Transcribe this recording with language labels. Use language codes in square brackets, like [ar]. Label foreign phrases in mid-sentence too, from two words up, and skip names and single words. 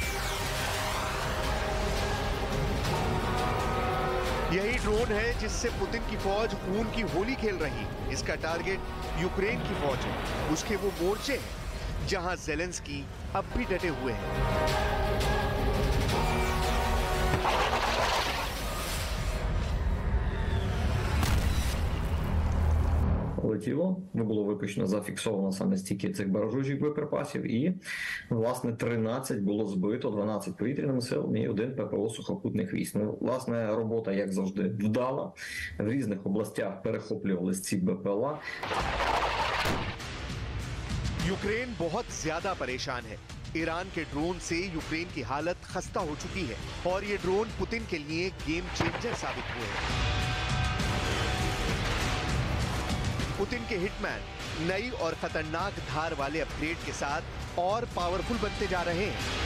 [hi] यही ड्रोन है जिससे पुतिन की फौज खून की होली खेल रही। इसका टारगेट यूक्रेन की फौज है, उसके वो मोर्चे हैं जहां जेलेंस्की अब भी डटे हुए हैं। [uk] Летіло, не було випущено, зафіксовано саме стільки цих баражучих боєприпасів, і, власне, 13 було збито, 12 повітряними силами і 1 ППО сухопутних військ. Ну, власне, робота, як завжди, вдала. В різних областях перехоплювались ці БПЛА. [hi] यूक्रेन बहुत ज्यादा परेशान है। ईरान के ड्रोन से यूक्रेन की हालत खस्ता हो चुकी है, और ये ड्रोन पुतिन के लिए [en] game changer [hi] साबित हुए हैं। पुतिन के हिटमैन नई और खतरनाक धार वाले अपग्रेड के साथ और पावरफुल बनते जा रहे हैं।